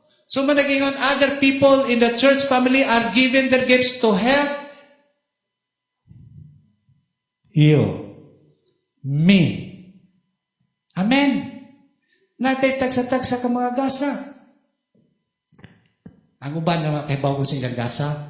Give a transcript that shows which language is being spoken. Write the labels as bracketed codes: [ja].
[en] So managingon, other people in the church family are given their gifts to help you, me. Amen. [ceb] Natay tagsa-tagsa ka mga gasa. Ang uban na kaibaw ko sa ilang gasa.